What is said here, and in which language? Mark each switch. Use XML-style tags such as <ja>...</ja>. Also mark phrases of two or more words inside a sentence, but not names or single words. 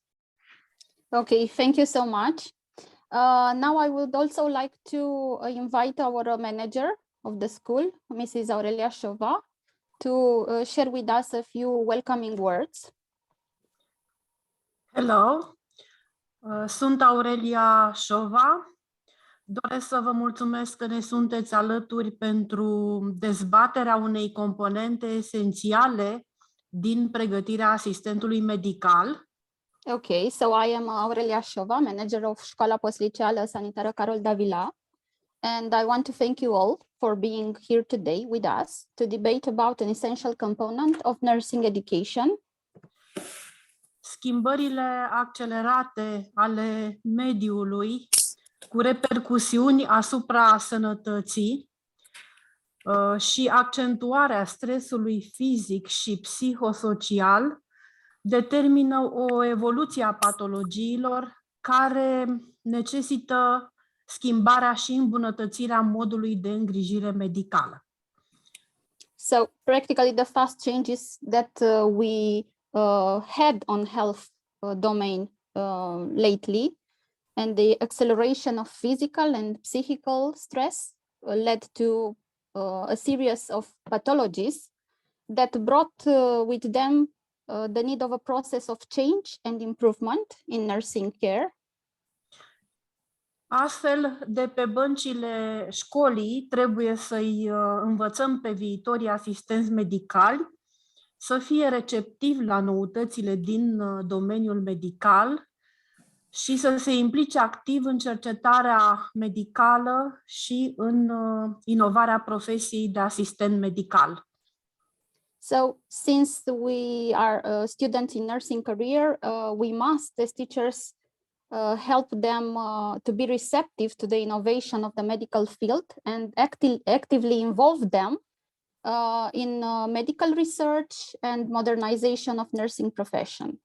<en>Okay, thank you so much. Now I would also like to invite our manager of the school, Mrs. Aurelia Șova, to share with us a few welcoming words. Hello,</en> <ro>sunt Aurelia Șova. Doresc să vă mulțumesc că ne sunteți alături pentru dezbaterea unei componente esențiale din pregătirea asistentului medical.</ro> <en>Okay, so I am Aurelia Șova, manager of Școala Postliceală Sanitară Carol Davila, and I want to thank you all for being here today with us to debate about an essential component of nursing education.</en> <ro>Schimbările accelerate ale mediului cu repercusiuni asupra sănătății și accentuarea stresului fizic și psihosocial determină o evoluție a patologiilor care necesită schimbarea și îmbunătățirea modului de îngrijire medicală.</ro> <en>So practically the fast changes that we had on health domain lately, and the acceleration of physical and psychical stress led to a series of pathologies that brought with them the need of a process of change and improvement in nursing care.</en> <ro>Astfel, de pe băncile școlii trebuie să-i învățăm pe viitorii asistenți medicali să fie receptivi la noutățile din domeniul medical și să se implice activ în cercetarea medicală și în inovarea profesiei de asistent medical.</ro> <en>So since we are students in nursing career, we must, as teachers, help them to be receptive to the innovation of the medical field and actively involve them in medical research and modernization of nursing profession.</en>